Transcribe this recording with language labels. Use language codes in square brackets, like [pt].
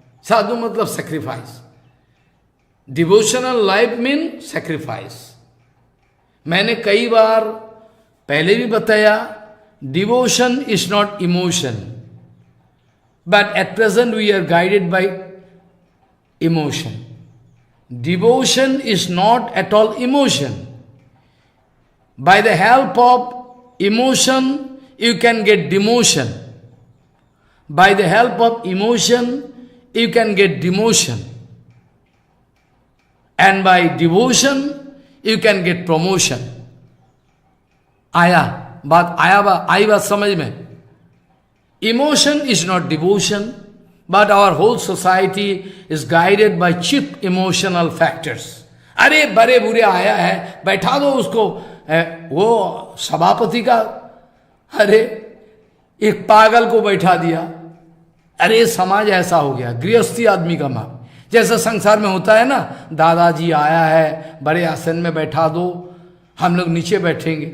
[hi] साधु मतलब [en] Sacrifice, devotional life mean sacrifice. [hi] मैंने कई बार पहले भी बताया, [en] Devotion is not emotion, but at present we are guided by emotion. Devotion is not at all emotion. By the help of emotion, you can get demotion. By the help of emotion, you can get demotion. And by devotion, you can get promotion. [hi] आया आई बात समझ में? [en] Emotion is not devotion. But our whole society is guided by cheap emotional factors. [hi] अरे बड़े बुरे आया है, बैठा दो उसको, वो सभापति का, अरे एक पागल को बैठा दिया। अरे समाज ऐसा हो गया, गृहस्थी आदमी का माप, जैसा संसार में होता है ना, दादाजी आया है, बड़े आसन में बैठा दो, हम लोग नीचे बैठेंगे।